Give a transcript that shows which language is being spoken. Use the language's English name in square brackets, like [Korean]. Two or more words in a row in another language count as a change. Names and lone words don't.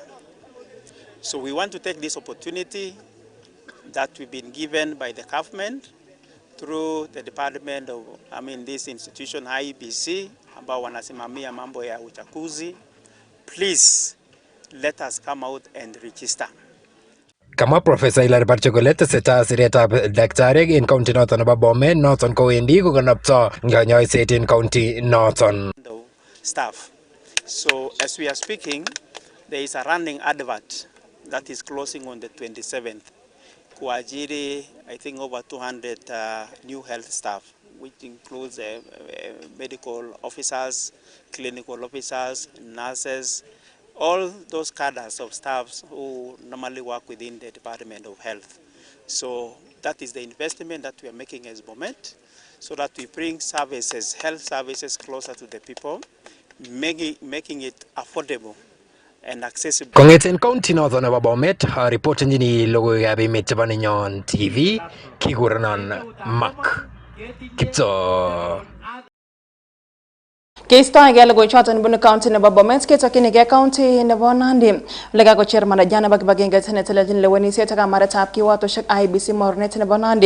[English] So we want to take this opportunity that we've been given by the government through the department of, this institution IEBC, [Swahili] ambao wanasimamia mambo ya uchaguzi. [English] Please let us come out and register. [Kalenjin] Kama Professor Hilary Barchok tesetai siretab daktariek en county noton nebo Bomet noton kowendi kokanapto kanyoiset en county noton. [English] Staff. So as we are speaking, there is a running advert that is closing on the 27th. Kuajiri, I think over 200 new health staff, which includes medical officers, clinical officers, nurses, all those cadres of staffs who normally work within the Department of Health. So that is the investment that we are making as Bomet, so that we bring services, health services closer to the people, making it affordable and accessible. [Kalenjin] Kongeten county noton nebo Bomet, reporteni Logoiywekab Emet chebo Nenyon TV, kikurenon Mark Kipto. Keistoegei logoiwechoton bunu county nebo Bomet ketokyinigei county nebo Nandi. Ole kakocher manager nebo kibagengeit netelelchin lewenisiet ak kamaretab kiwatoshek IEBC mornet nebo Nandi.